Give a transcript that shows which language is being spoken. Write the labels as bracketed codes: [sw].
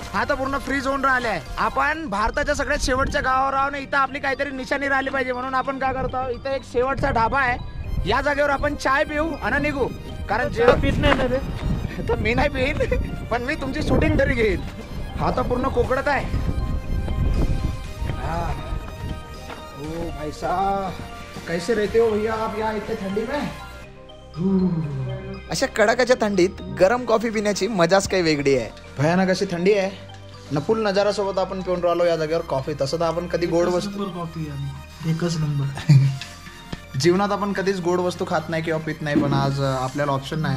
[mr] हा तर पूर्ण फ्रीज होऊन राहिले आहे. आपण भारताच्या सगळ्यात शेवटच्या गावावर आहोत, इथं आपली काहीतरी निशाणी राहिली पाहिजे, म्हणून आपण काय करतो, इथं एक शेवटचा ढाबा आहे. या जागेवर आपण चाय पिऊ आणि निघू. कारण जेव्हा पीत नाही ना रे, तर मी नाही पिईन, पण मी तुमची शूटिंग तरी घेईन. हा तर पूर्ण कोकणात आहे. [hi] ओ भाई साहब, कैसे रहते हो भैया आप यहाँ इतने ठंडी में? [mr] अशा कडाक्याच्या थंडीत गरम कॉफी पिण्याची मजाच काही वेगळी आहे. भयानक अशी थंडी आहे न, फुल नजारा सोबत आपण पिऊन राहिलो या जागेवर कॉफी. तसं तर आपण कधी गोड वस्तू, कॉफी एकच नंबर. जीवनात आपण कधीच गोड वस्तू खात नाही किंवा पित नाही, पण आज आपल्याला ऑप्शन नाही.